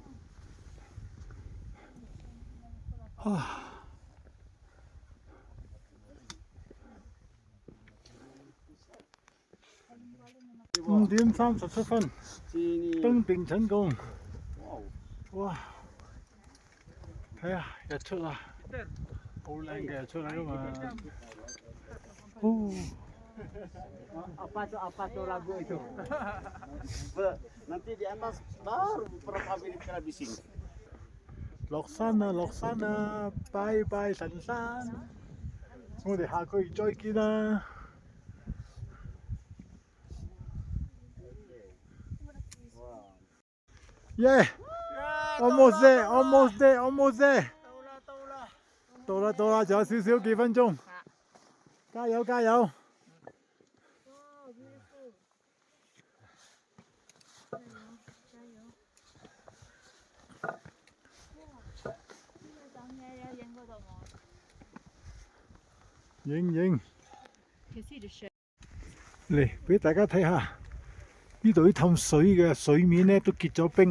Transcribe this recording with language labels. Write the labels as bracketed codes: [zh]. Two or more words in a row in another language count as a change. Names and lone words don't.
[yue] 度。5點37分，登頂成功。哇！睇下日出啦，好靚嘅日出嚟㗎嘛。 [id] Apa tuh lagu itu? Nanti di atas baru berapa menit kena bising. [yue] 落山啦，落山啦，拜拜神山。我哋下個月再見啦。 [en] Yeah, almost there, almost there, [yue] almost there。到啦，仲有少少幾分鐘。加油，加油！影嚟俾大家睇下，呢度啲氹水嘅水面咧都結咗冰啊！